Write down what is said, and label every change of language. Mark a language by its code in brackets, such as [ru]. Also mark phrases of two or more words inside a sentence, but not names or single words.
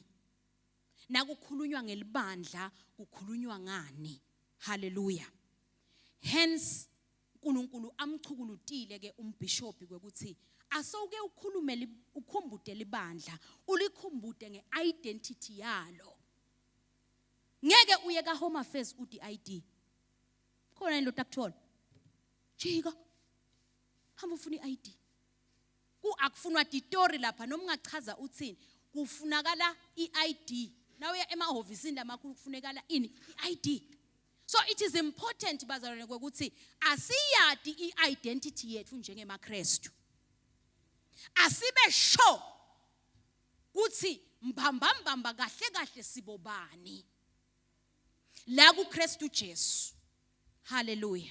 [ss] Nakukhulunywa ngelibandla kukhulunywa ngani. Hallelujah. Hence uNkulunkulu amchukulutile ke umbishop kwekuthi asawuke ukhulume ukhumbude libandla ulikhumbude ngeidentity yalo. Ngeke uye ka Home Affairs uthi ID. Khona into takuthola. Jika. Hamba ufuna iID. Ku akufunwa ditori lapha noma ungachaza uthini. Kufunakala iID. Nawe emahovisini lamakhulu kufunekala ini iID. [en] So it is important [ss] bazalwane ukuthi asiyadi iidentity yethu njengemaKristu. Asibe sure ukuthi mbambambamba kahle sibobani la kuKristu Jesu. Hallelujah.